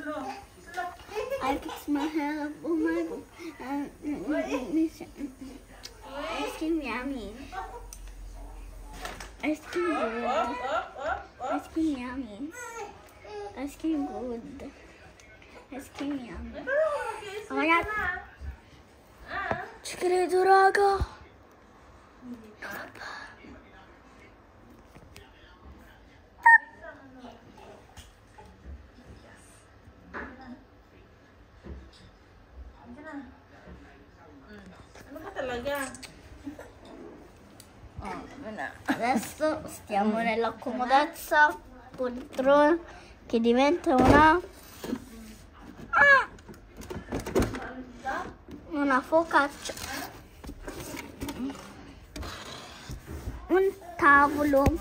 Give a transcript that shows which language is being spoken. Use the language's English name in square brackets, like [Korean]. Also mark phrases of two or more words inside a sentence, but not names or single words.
[English] I fix my hair up on my ice cream yummy. Ice cream good. Ice cream yummy. Ice cream good. Ice cream yummy. Oh my god. [Italian] Ci credo, raga. [Filipino] Ano ka talaga? [Italian] Adesso stiamo nella comodezza poltrona che diventa una focaccia, un tavolo.